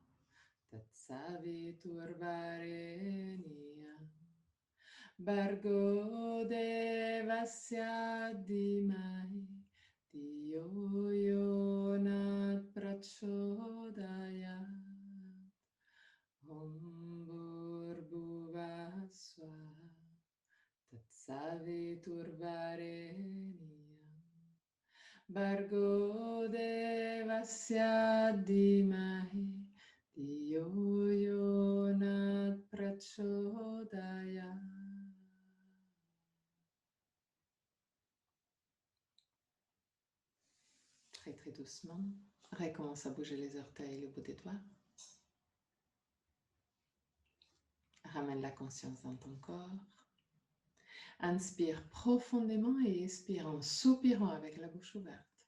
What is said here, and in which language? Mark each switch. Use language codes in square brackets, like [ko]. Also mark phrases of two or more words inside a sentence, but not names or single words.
[sa] तत्सवितुर्वरेण्यं भर्गो देवस्य धीमहि धियो योनात् प्रचोदयात् ओम् भूर्भुवः स्वाहा तत्सवितुर्वरेण्यं भर्गो देवस्य धीमहि धियो योनात् प्रचोदयात्. [fr] Très très doucement, recommence à bouger les orteils et le bout des doigts. Ramène la conscience dans ton corps. Inspire profondément et expire en soupirant avec la bouche ouverte.